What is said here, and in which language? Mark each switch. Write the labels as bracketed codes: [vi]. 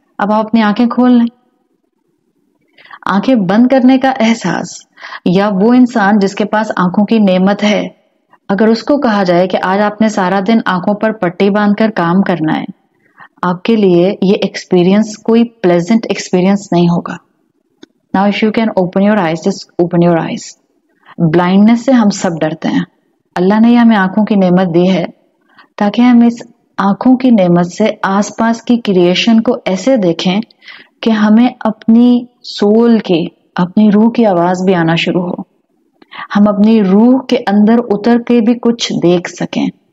[ur] اب آپ اپنی آنکھیں کھول لیں. آنکھیں بند کرنے کا احساس، یا وہ انسان جس کے پاس آنکھوں کی نعمت ہے، اگر اس کو کہا جائے کہ آج آپ نے سارا دن آنکھوں پر پٹی باندھ کر کام کرنا ہے، آپ کے لیے یہ ایکسپیرینس کوئی پلیزنٹ ایکسپیرینس نہیں ہوگا. [en] Now if you can open your eyes, just open your eyes. [ur] Blindness سے ہم سب ڈرتے ہیں. اللہ نے ہمیں آنکھوں کی نعمت دی ہے تاکہ ہم اس آنکھوں کی نعمت سے آس پاس کی کریشن کو ایسے دیکھیں کہ ہمیں اپنی سول کی، اپنی روح کی آواز بھی آنا شروع ہو، ہم اپنی روح کے اندر اتر کے بھی کچھ دیکھ سکیں.